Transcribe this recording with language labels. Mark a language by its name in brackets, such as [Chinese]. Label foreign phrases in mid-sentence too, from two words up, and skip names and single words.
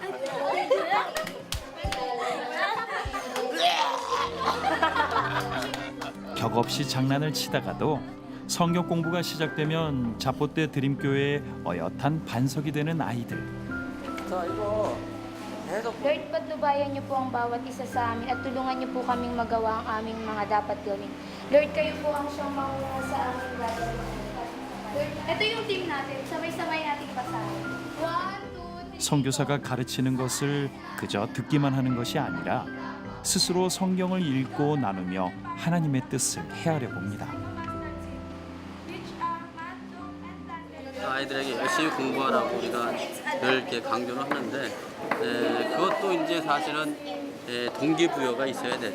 [Korean] 격없이 장난을 치다가도 성경 공부가 시작되면 잡포대 드림교회의 어엿한 반석이 되는 아이들. 자 이거 계속 [Filipino] Lord, patnubayan niyo po ang bawat isa sa amin at tulungan niyo po kaming magawa ang aming mga dapat gawin. Lord, kayo po ang siyang mauna sa aming gagawin. Lord, ito yung team natin. Sabay-sabay natin basahin. 1, 2, 3. [Korean] 선교사가 가르치는 것을 그저 듣기만 하는 것이 아니라 스스로 성경을 읽고 나누며 하나님의 뜻을 헤아려 봅니다. 아이들에게 열심히 공부하라고 우리가 늘 이렇게 강조를 하는데 그것도 이제 사실은 동기부여가 있어야 되죠.